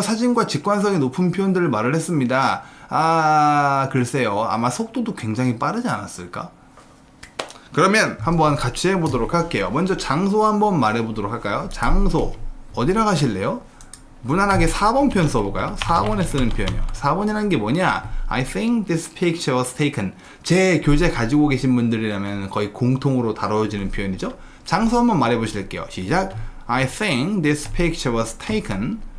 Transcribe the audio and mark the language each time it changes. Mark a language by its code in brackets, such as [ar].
[ko] 사진과 직관성이 높은 표현들을 말을 했습니다. 글쎄요. 아마 속도도 굉장히 빠르지 않았을까? 그러면 한번 같이 해보도록 할게요. 먼저 장소 한번 말해보도록 할까요? 장소. 어디라 가실래요? 무난하게 4번 표현 써볼까요? 4번에 쓰는 표현이요. 4번이라는 게 뭐냐? [en] I think this picture was taken. [ko] 제 교재 가지고 계신 분들이라면 거의 공통으로 다뤄지는 표현이죠. 장소 한번 말해보실게요. 시작. [en] I think this picture was taken.